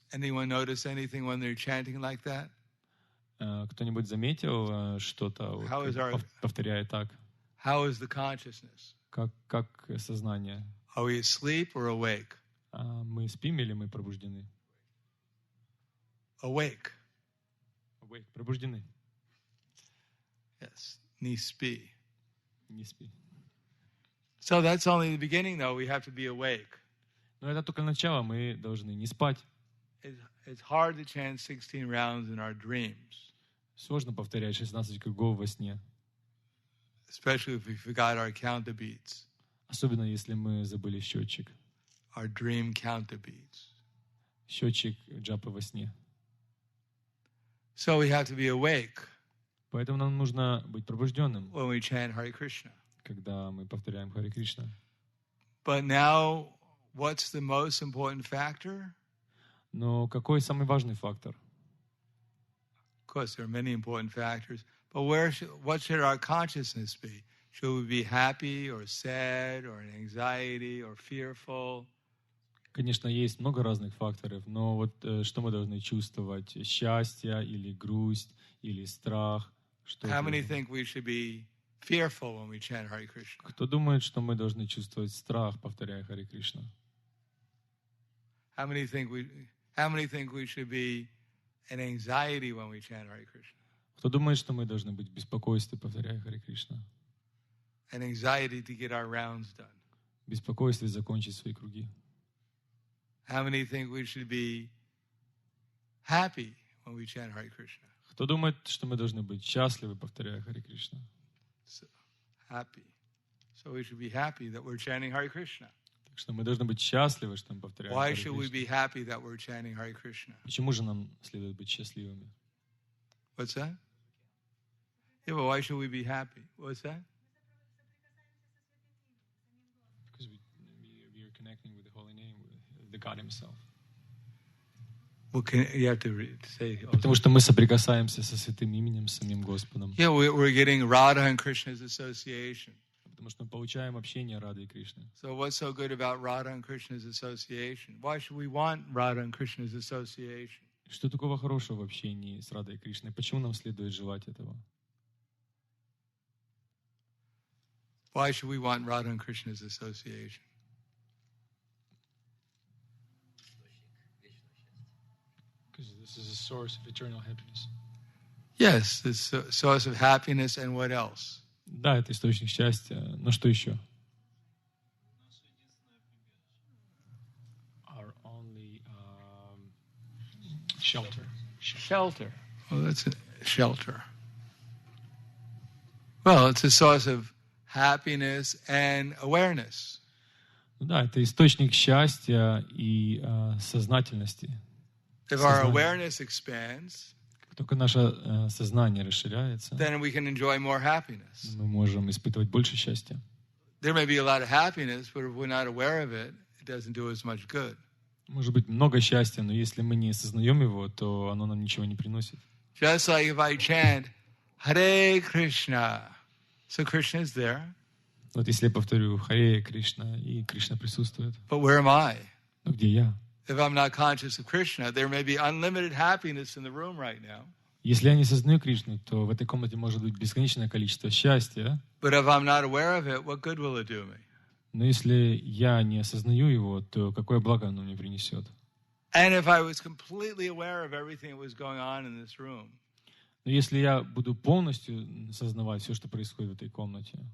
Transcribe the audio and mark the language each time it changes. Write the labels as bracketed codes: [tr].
[en] Anyone notice anything when they're chanting like that? [ru] Кто-нибудь заметил что-то, повторяя так? [en] How is the consciousness? [ru] Как сознание? [en] Are we asleep or awake? [ru] Мы спим или мы пробуждены? [en] Awake. Awake. [ru] Пробуждены. Yes. Не спи. Не спи. [en] So that's only the beginning, though. We have to be awake. [ru] Но это только начало, мы должны не спать. [en] It's hard to chant 16 rounds in our dreams. [ru] Сложно повторять 16 кругов во сне. [en] Especially if we forgot our counter beats. [ru] Особенно если мы забыли счетчик. [en] Our dream counter beats. [ru] Счетчик джапы во сне. [en] So we have to be awake. [ru] Поэтому нам нужно быть пробужденным, [en] when we chant Hare Krishna. [ru] когда мы повторяем Харе Кришна. [en] But now, what's the most important factor? [ru] Но какой самый важный фактор? [en] Of course, there are many important factors. But what should our consciousness be? Should we be happy or sad or in anxiety or fearful? [ru] Конечно, есть много разных факторов, но вот что мы должны чувствовать? Счастье или грусть, или страх? Что [en] How many think we should be fearful when we chant Hare Krishna? [ru] Кто думает, что мы должны чувствовать страх, повторяя Харе Кришна? [en] How many think we should be in anxiety when we chant Hare Krishna? [ru] Кто думает, что мы должны быть в беспокойстве, повторяя Харе Кришна? [en] An anxiety to get our rounds done. [ru] В беспокойстве закончить свои круги. [en] How many think we should be happy when we chant Hare Krishna? [ru] Кто думает, что мы должны быть счастливы, повторяя Харе Кришна? [en] So, happy. So we should be happy that we're chanting Hare Krishna. [ru] Так что мы должны быть счастливы, что мы повторяем [en] Why [ru] Харе [en] should we [ru] Кришна. [en] be happy that we're chanting Hare Krishna? [ru] Почему же нам следует быть счастливыми? [en] What's that? Yeah, but why should we be happy? What's that? Because we are connecting with the holy name, with the God Himself. Well, you have to say. [ru] Потому что мы соприкасаемся со святым именем, с самим Господом. [en] Yeah, we're getting Radha and Krishna's association. [ru] Потому что мы получаем общение Рады и Кришны. [en] So what's so good about Radha and Krishna's association? Why should we want Radha and Krishna's association? [ru] Что такого хорошего в общении с Радой и Кришной? Почему нам следует желать этого? [en] Why should we want Radha and Krishna's association? Because this is a source of eternal happiness. Yes, it's a source of happiness, and what else? [ru] Да, это источник счастья. Но что еще? [en] Our only shelter. Shelter. Well, that's a shelter. Well, it's a source of happiness and awareness. [ru] Да, это источник счастья и сознательности. [en] If our awareness expands, [ru] Как только наше сознание расширяется, [en] then we can enjoy more happiness. [ru] мы можем испытывать больше счастья. [en] There may be a lot of happiness, but if we're not aware of it, it doesn't do us much good. [ru] Может быть много счастья, но если мы не осознаем его, то оно нам ничего не приносит. [en] Just like if I chant Hare Krishna, so Krishna is there. [ru] Вот если я повторю Харе Кришна, и Кришна присутствует, [en] But where am I? [ru] но где я? [en] If I'm not conscious of Krishna, there may be unlimited happiness in the room right now. [ru] Если я не сознаю Кришну, то в этой комнате может быть бесконечное количество счастья, [en] But if I'm not aware of it, what good will it do me? [ru] но если я не осознаю его, то какое благо оно мне принесет? [en] And if I was completely aware of everything that was going on in this room, [ru] Но если я буду полностью сознавать все, что происходит в этой комнате,